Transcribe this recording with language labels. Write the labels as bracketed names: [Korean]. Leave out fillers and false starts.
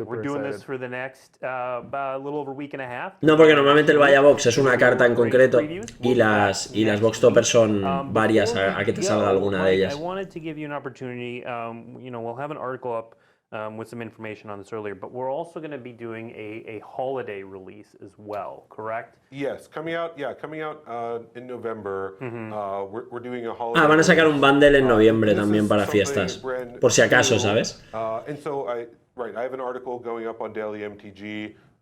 [English] We're doing this for the next a little over a week and a half. [Spanish] No, porque normalmente el valla box es una carta en concreto y las box toppers son varias a que te salga alguna de ellas. [English] I wanted to give you an opportunity. We'll have an article up with some information on this earlier, but we're also going to be doing a holiday release as well, correct? Yes, coming out in November. We're doing a holiday. [Spanish] Van a sacar un bundle en noviembre también para fiestas, por si acaso, ¿sabes? [English] And so I have an article going up on Daily MTG.